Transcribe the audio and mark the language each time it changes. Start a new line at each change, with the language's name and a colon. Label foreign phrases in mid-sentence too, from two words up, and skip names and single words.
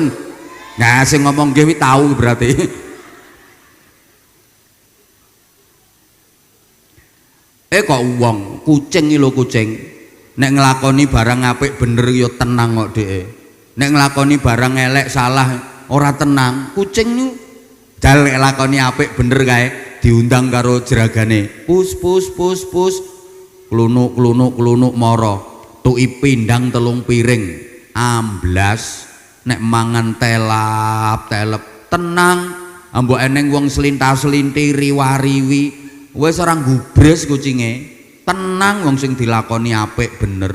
Javanese: Nah, sing ngomong nggih tahu berarti. Kok wong kucing iki lho kucing. Nek nglakoni barang apik bener ya tenang kok dheke. Nek nglakoni barang elek salah ora tenang. Kucing niku jal nek lakoni apik bener kae diundang karo jeragane. Pus pus pus pus. Klunuk klunuk klunuk mara. Tuki pindang telung piring. Amblas nek mangan telap-telep tenang. Ambok eneng wong selintas-selinti riwariwi. Wis ora gubres kucinge. Tenang wong sing dilakoni apik bener.